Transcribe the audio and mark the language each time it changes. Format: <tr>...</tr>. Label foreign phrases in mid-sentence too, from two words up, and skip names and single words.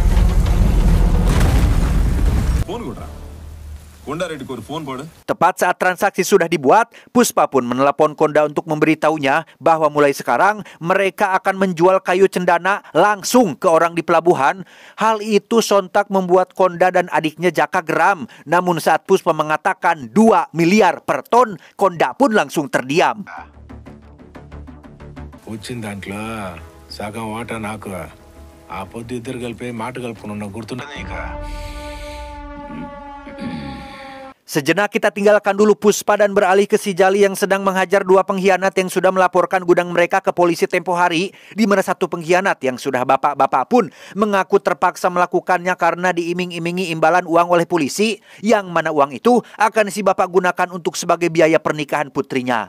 <id>Tepat saat transaksi sudah dibuat, Puspa pun menelepon Konda untuk memberitahunya bahwa mulai sekarang mereka akan menjual kayu cendana langsung ke orang di pelabuhan. Hal itu sontak membuat Konda dan adiknya Jaka geram. Namun saat Puspa mengatakan 2 miliar per ton, Konda pun langsung terdiam.</id> <te>వచ్చిన దాంట్లో సగం వాటా నాకు ఆ పొద్దు ఇద్దరు కలిపి మాట కలుపుకున్న గుర్తుండదు ఇక.</te> <id>Sejenak kita tinggalkan dulu Puspa dan beralih ke si Jali yang sedang menghajar 2 pengkhianat yang sudah melaporkan gudang mereka ke polisi tempo hari, di mana satu pengkhianat yang sudah bapak-bapak pun mengaku terpaksa melakukannya karena diiming-imingi imbalan uang oleh polisi, yang mana uang itu akan si bapak gunakan untuk sebagai biaya pernikahan putrinya.</id>